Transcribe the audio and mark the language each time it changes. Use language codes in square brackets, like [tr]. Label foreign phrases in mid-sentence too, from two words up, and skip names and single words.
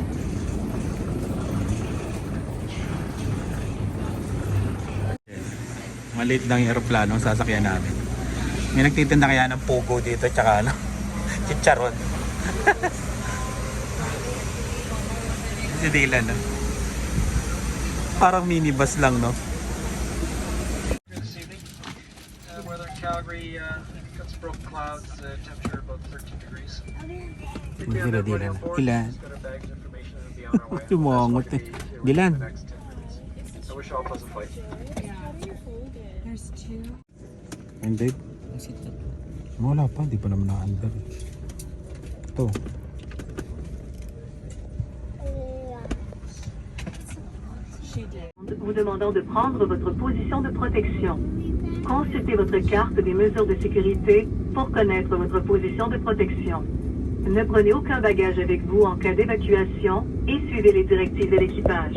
[tl] Maliit lang yung aeroplano sasakyan namin. May nagtitinda kaya ng pogo dito tsaka ano, chicharon. Si Dylan, no? Parang minibus lang, no? [en] This evening. Weather in Calgary, got some broken clouds, temperature about 13 degrees. Dylan. Dylan. Got our bags, information, and be on our way. [tl] Sumangot eh. Dylan. [en] The next 10 minutes. I wish you all a pleasant flight. There's two. And babe? [tl] Wala pa, di pa naman na-under. Ito. [fr] Vous demandant de prendre votre position de protection. Consultez votre carte des mesures de sécurité pour connaître votre position de protection. Ne prenez aucun bagage avec vous en cas d'évacuation et suivez les directives de l'équipage.